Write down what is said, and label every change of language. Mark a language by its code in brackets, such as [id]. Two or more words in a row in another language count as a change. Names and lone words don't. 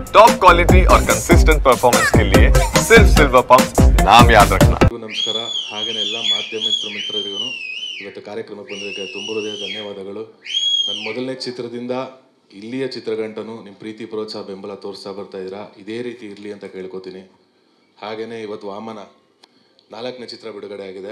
[en] top quality [hi] और [en] consistent performance [hi] के लिए सिर्फ सिल्वर पंप नाम याद रखना। [kn] ನಮಸ್ಕಾರ ಹಾಗೇನೇ ಎಲ್ಲ ಮಾಧ್ಯಮ ಮಿತ್ರರಿಗೂ ಇವತ್ತು ಕಾರ್ಯಕ್ರಮಕ್ಕೆ ಬಂದಿದ್ದಕ್ಕೆ ತುಂಬ ಹೃದಯ ಧನ್ಯವಾದಗಳು. ನನ್ನ ಮೊದಲನೇ ಚಿತ್ರದಿಂದ ಇಲ್ಲಿಯ ಚಿತ್ರಗಂಟನು ನಿಮ್ಮ ಪ್ರೀತಿ ಪ್ರೋತ್ಸಾಹ ಬೆಂಬಲ ತೋರಿಸ್ತಾ ಬರ್ತಾ ಇದ್ದೀರಾ. ಇದೇ ರೀತಿ ಇರಲಿ ಅಂತ ಕೇಳ್ಕೊತೀನಿ. ಹಾಗೆಯೇ ಇವತ್ತು ವಾಮನ 4ನೇ ಚಿತ್ರ ಬಿಡುಗಡೆ ಆಗಿದೆ.